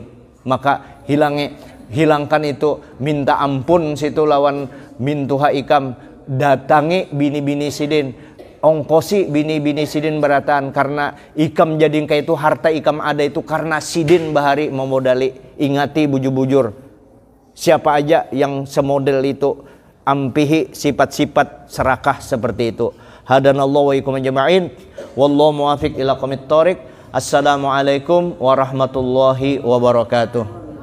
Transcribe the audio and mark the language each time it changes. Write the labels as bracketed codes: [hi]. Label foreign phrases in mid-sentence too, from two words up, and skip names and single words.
[bjn] Maka hilangkan itu, minta ampun situ lawan mintuha ikam, datangi bini-bini sidin, ongkosi bini-bini sidin beratan, karena ikam jadi kayak itu, harta ikam ada itu karena sidin bahari memodali. Ingati bujur-bujur, siapa aja yang semodel itu, ampihi sifat-sifat serakah seperti itu. [ar] هدانا الله وإياكم أجمعين والله الموفق إلى أقوم الطريق. السلام عليكم ورحمة الله وبركاته.